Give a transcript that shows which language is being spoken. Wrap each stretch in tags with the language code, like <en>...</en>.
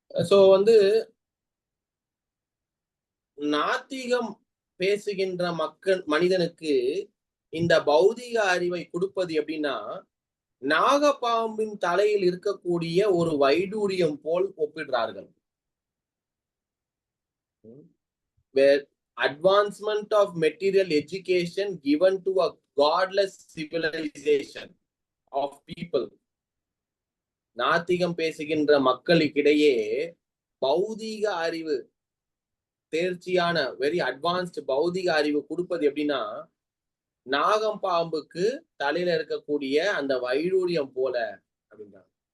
<ta>So வந்து நாத்திகம் பேசுகின்ற மனிதனுக்கு இந்த பௌதிக அறிவை கொடுப்பது எப்படின்னா, நாகப்பாம்பின் தலையில் இருக்கக்கூடிய ஒரு வைடூரியம் போல் ஒப்பிடுறார்கள்.</ta> <en>Where advancement of material education given to a godless civilization of people.</en> <ta>நாத்திகம் பேசுகின்ற மக்களுக்கிடையே பௌதீக அறிவு, தேர்ச்சியான வெரி அட்வான்ஸ்ட் பௌதிக அறிவு கொடுப்பது எப்படின்னா, நாகம் பாம்புக்கு தலையில இருக்கக்கூடிய அந்த வைடூரியம் போல அப்படின்றாங்க.</ta>